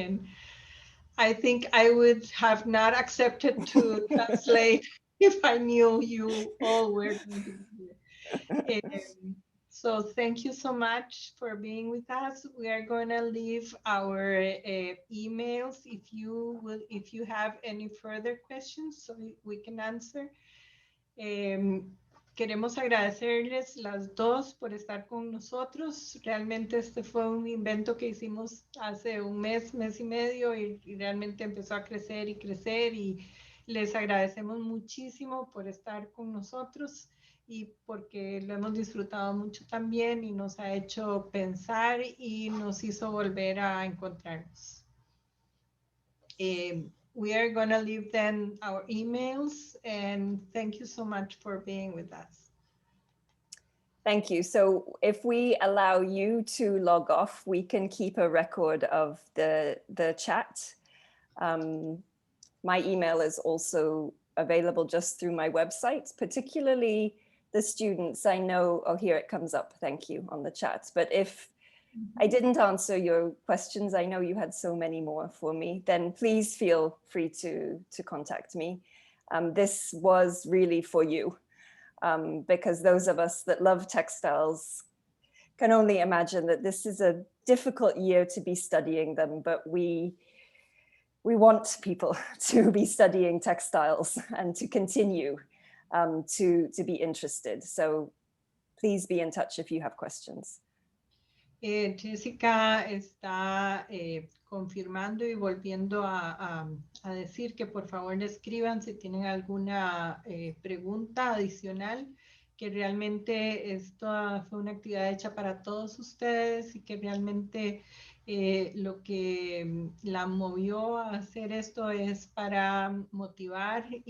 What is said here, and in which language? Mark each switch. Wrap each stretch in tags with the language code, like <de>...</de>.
<en>And I think I would have not accepted to translate if I knew you all were going to be here. So thank you so much for being with us. We are going to leave our emails if you have any further questions so we can answer.</en> <es>Queremos agradecerles las dos por estar con nosotros. Realmente este fue un invento que hicimos hace un mes y medio y realmente empezó a crecer y crecer y les agradecemos muchísimo por estar con nosotros y porque lo hemos disfrutado mucho también y nos ha hecho pensar y nos hizo volver a encontrarnos.</es> <en>We are going to leave then our emails and thank you so much for being with us. Thank you. So if we allow you to log off, we can keep a record of the chat. My email is also available just through my website, particularly the students I know. Oh, here it comes up. Thank you on the chat. But if I didn't answer your questions, I know you had so many more for me, then please feel free to contact me. This was really for you, because those of us that love textiles can only imagine that this is a difficult year to be studying them, but we want people to be studying textiles and to continue to be interested. So please be in touch if you have questions.</en> <es>Jessica está confirmando y volviendo a decir que por favor le escriban si tienen alguna pregunta adicional, que realmente esto fue una actividad hecha para todos ustedes y que realmente lo que la movió a hacer esto es para motivar</es>